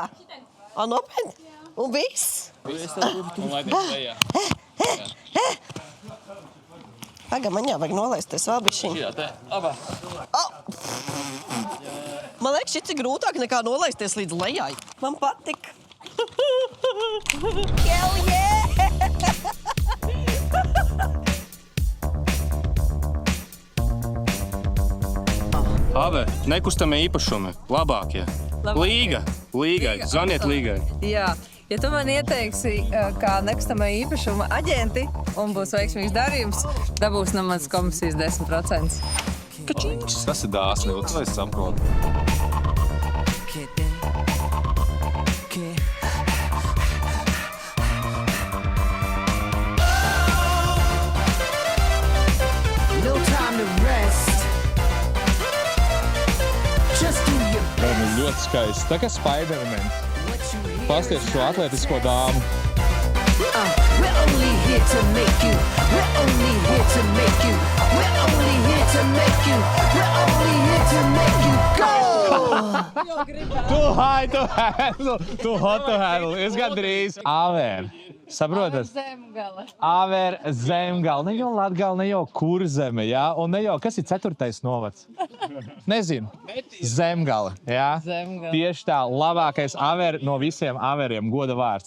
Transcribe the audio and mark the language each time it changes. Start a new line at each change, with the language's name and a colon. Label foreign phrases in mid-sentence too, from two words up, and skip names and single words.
Latvian: Nopietni? Un viss? Un laidies lejā. Paga, man jau vajag nolaisties vēl bišķiņ. Šajā te. Abā. Man liekas, šis ir grūtāk nekā nolaisties līdz lejai. Man patika.
English: Hell yeah!
Latvian: Ave, nekustamie īpašumi. Labākie. Līgai. Zvaniet līgai. Jā. Ja tu man ieteiksi kā nekustamā īpašuma aģenti un būs veiksmīgs darījums, dabūs no manas komisijas 10%. Kačinks. Tas ir dāsni, to es saprotu.
English: No time to rest. Just do your
Latvian: Man, ļoti skaisti. Tā kā Spidermans. Pasties šo atletisko dāmu.
English: We're only here to make you. We're only here to make you. We're only here to make you. We're only here to make you go. Too high to handle. Too hot to handle.
Latvian: Es gandrīz. Aver. Saprotat? Aver Zemgala. Ne jau Latgala, ne jau Kurzeme, jā? Un ne jau, kas ir 4. novads? Nezinu. Zemgala, jā? Zemgala. Tieši tā, labākais aver no visiem averiem, goda vārds.